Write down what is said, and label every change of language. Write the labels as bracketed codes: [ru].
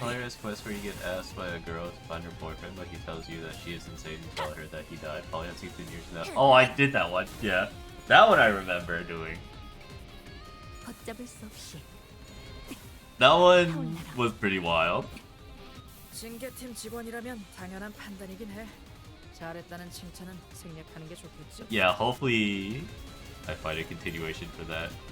[en] hilarious quest where you get asked by a girl to find her boyfriend, but he tells you that she is insane and tell her that he died probably on 16 years now. Oh, I did that one. Yeah. That one I remember doing. [ko] 걷잡을 수 없이 [en] That one was pretty wild. [ko] 징계팀 직원이라면 당연한 판단이긴 해. 잘했다는 칭찬은 생략하는 게 좋겠지. [en] Yeah, hopefully I find a continuation for that.